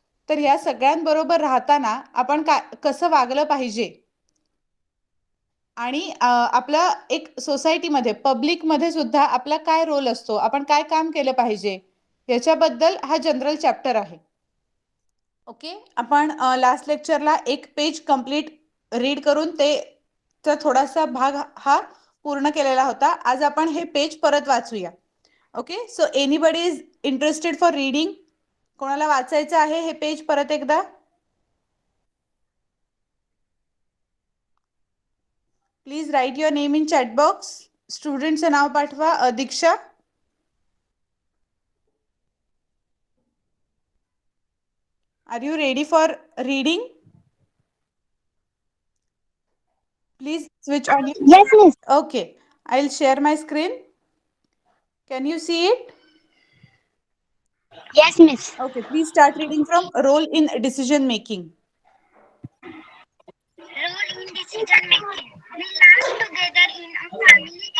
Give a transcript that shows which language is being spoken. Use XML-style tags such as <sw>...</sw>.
<mr>तर ह्या सगळ्यांबरोबर राहताना आपण कसं वागलं पाहिजे, आणि आपल्या एक सोसायटीमध्ये पब्लिकमध्ये सुद्धा आपला काय रोल असतो, आपण काय काम केलं पाहिजे, याच्याबद्दल हा जनरल चॅप्टर आहे. ओके, आपण लास्ट लेक्चरला एक पेज कंप्लीट रीड करून ते थोडासा भाग हा पूर्ण केलेला होता. आज आपण हे पेज परत वाचूया.</mr> <en>Okay, so anybody is interested for reading?</en> <mr>कोणाला वाचायचं आहे हे पेज परत एकदा?</mr> <en>Please write your name in chat box.</en> <mr>स्टुडंटचं नाव पाठवा.</mr> <en>Diksha, are you ready for reading? Please switch on your. Yes, miss. Okay, I'll share my screen. Can you see it? Yes, miss. Okay, please start reading from role in decision making. Role in decision making. We learn together in a family.</en>